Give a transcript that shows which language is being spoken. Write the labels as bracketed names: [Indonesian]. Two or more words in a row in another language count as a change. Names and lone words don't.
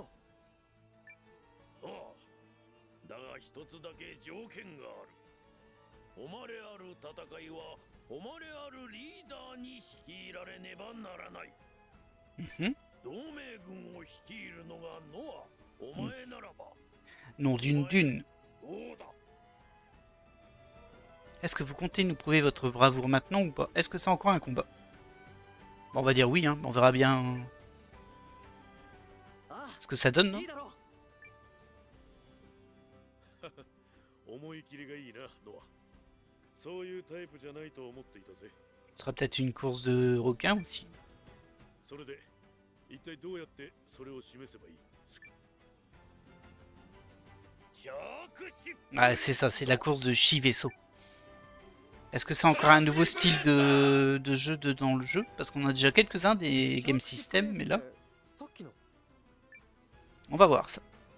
[Japanese] ああ、だが一つだけ条件がある。誉れある戦いは誉れあるリーダーに率いられねばならない。同盟軍を率いるのがノア、お前ならば。 [French] Nom d'une dune. [Japanese] どうだ。 [French] Est-ce que vous comptez nous prouver votre bravoure maintenant ou pas? Est-ce que c'est encore un combat? Bon, on va dire oui, hein. On verra bien ce que ça donne, non? [Japanese] 思い切りがいいな、ノア。そういうタイプじゃないと思っていたぜ。 [French] Ce sera peut-être une course de requin aussi. [Japanese] それで、一体どうやってそれを示せばいい? [French] Ah, c'est ça, c'est la course de Chi-vaisseau. Est-ce que c'est encore un nouveau style de jeu dans le jeu? Parce qu'on a déjà quelques-uns des [English] game systems, [French] mais là... On va voir ça.